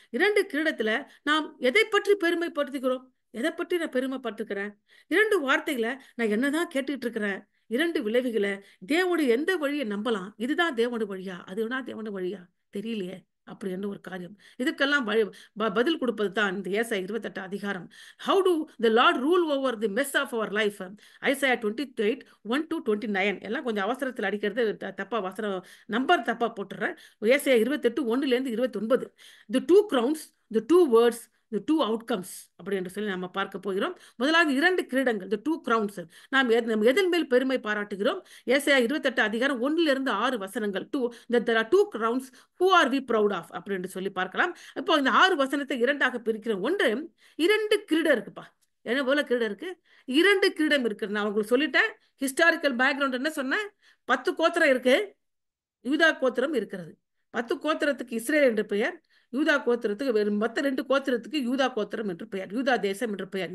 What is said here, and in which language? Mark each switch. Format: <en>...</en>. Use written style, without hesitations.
<ta>2 கிரீடத்துல நாம் எதை பற்றி பெருமைப்படுத்துகிறோம், எதை பற்றி நான் பெருமைப்பட்டுக்கிறேன், 2 வார்த்தைகளை நான் என்னதான் கேட்டுட்டு இருக்கிறேன், 2 விளைவுகளை தேவனுடைய எந்த வழியை நம்பலாம், இதுதான் தேவனுடைய வழியா அதுதான் தேவனுடைய வழியா தெரியலையே, அப்படி என்ன ஒரு காரியம். இதுக்கெல்லாம் பதில் கொடுப்பது தான் இந்த ஏசாயா 28 அதிகாரம்.</ta> <en>How do the Lord rule over the mess of our life?</en> <ta>Isaiah 28 1 to 29. எல்லாம் கொஞ்சம் அவசரத்தில் அடிக்கிறது தப்பா, வசனம் நம்பர் தப்பா போட்டுறேன். ஏசாயா 28 1ல இருந்து 29.</ta> <en>The 2 crowns, the 2 words, the 2 outcomes</en> <ta>அப்படி என்று சொல்லி நம்ம பார்க்க போகிறோம். முதலாவது 2 கிரீடங்கள்,</ta> <en>the 2 crowns.</en> <ta>நாம் எதன் மேல் பெருமை பாராட்டுகிறோம். ஏசாயா 28 அதிகாரம் 1ல இருந்து 6 வசனங்கள்.</ta> <en>there are 2 crowns, who are we proud of</en> <ta>அப்படின்னு சொல்லி பார்க்கலாம். இப்போ இந்த 6 வசனத்தை 2ஆக பிரிக்கிறோம். ஒன்று, 2 கிரீடம் இருக்குப்பா. என்ன போல கிரீடம் இருக்கு, 2 கிரீடம் இருக்கு. நான் உங்களுக்கு சொல்லிட்டேன் ஹிஸ்டாரிக்கல் பேக்ரவுண்ட் என்ன சொன்னேன். 10 கோத்திரம் இருக்கு, யூதா கோத்திரம் இருக்கிறது. 10 கோத்திரத்துக்கு இஸ்ரேல் என்று பெயர், யூதா கோத்திரத்துக்கு மற்ற 2 கோத்திரத்துக்கு யூதா கோத்திரம் என்று பெயர், யூதா தேசம் என்று பெயர்.</ta>